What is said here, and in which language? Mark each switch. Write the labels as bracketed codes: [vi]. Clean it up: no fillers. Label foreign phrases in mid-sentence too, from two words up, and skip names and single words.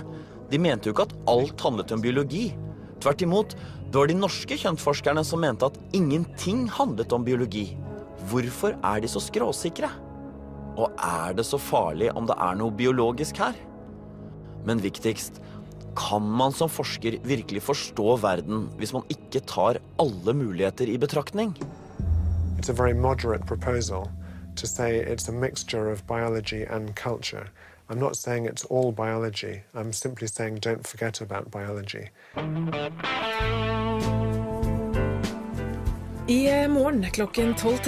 [no] De mente jo ikke at alt handlet om biologi. Tvert imot, det var de norske kjønnsforskerne som mente at ingenting handlet om biologi. Hvorfor de så skråsikre? Og det så farlig om det noe biologisk her? Men viktigst, kan man som forsker virkelig forstå verden hvis man ikke tar alle muligheter i betraktning? [en] It's a very moderate proposal to say it's a mixture of biology and culture. I'm not saying it's all biology. I'm simply saying don't forget about biology. [no] I morgen klokken 12.